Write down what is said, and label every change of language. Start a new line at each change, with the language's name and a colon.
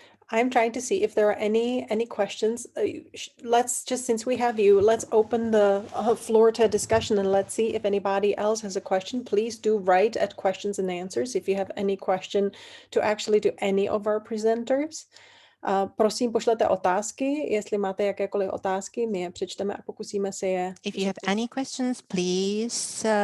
English: I'm trying to see if there are any questions. Let's just, since we have you, let's open the floor to a discussion, and let's see if anybody else has a question. Please do write at questions and answers if you have any question to actually do any of our presenters.
Czech: Prosím, pošlete otázky, jestli máte jakékoliv otázky, my je přečteme a pokusíme se je.
English: If you have any questions, please.